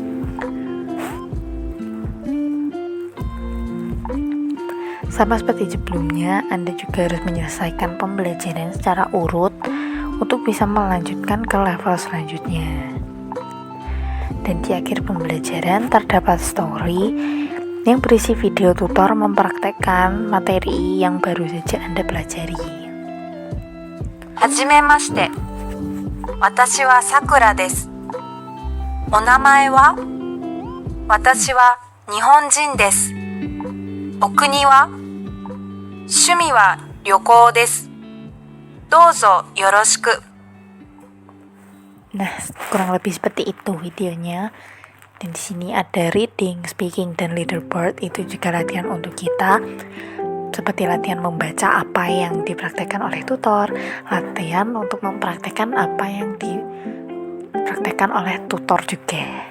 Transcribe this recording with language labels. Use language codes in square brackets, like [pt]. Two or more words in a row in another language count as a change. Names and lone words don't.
[id] Sama seperti sebelumnya, Anda juga harus menyelesaikan pembelajaran secara urut untuk bisa melanjutkan ke level selanjutnya. Dan di akhir pembelajaran terdapat story yang berisi video tutor mempraktekkan materi yang baru saja Anda pelajari. [ja] はじめまして。私は Sakura です. お名前は? 私は日本人です. お国は? 趣味は旅行です. どうぞよろしく. [id] Nah, kurang lebih seperti itu videonya. Dan di sini ada reading, speaking, dan leaderboard. Itu juga latihan untuk kita, seperti latihan membaca apa yang dipraktekkan oleh tutor, latihan untuk mempraktekkan apa yang dipraktekkan oleh tutor juga.